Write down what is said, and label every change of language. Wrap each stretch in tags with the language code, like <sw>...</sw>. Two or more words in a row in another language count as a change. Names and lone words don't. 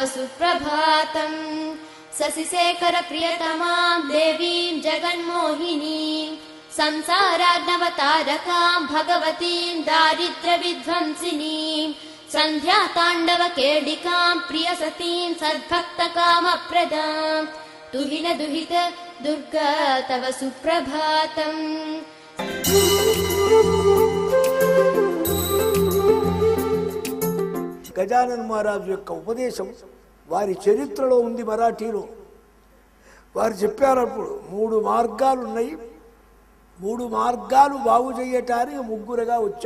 <sa>सुप्रभातम् शशिशेखर प्रियतमां देवीं जगन्मोहिनीं संसारार्णवतारकां भगवतीं दारिद्र्यविध्वंसिनीं सन्ध्याताण्डवकेडिकां प्रियसतीं सद्भक्तकामप्रदां तुहिन दुहित दुर्गा तव सुप्रभातम्</sa> <te>గజానన మహారాజు యొక్క ఉపదేశం వారి చరిత్రలో ఉంది. మరాఠీలో వారు చెప్పారు అప్పుడు 3 మార్గాలు ఉన్నాయి, 3 మార్గాలు బాగు చేయటానికి ముగ్గురుగా వచ్చాం.</te>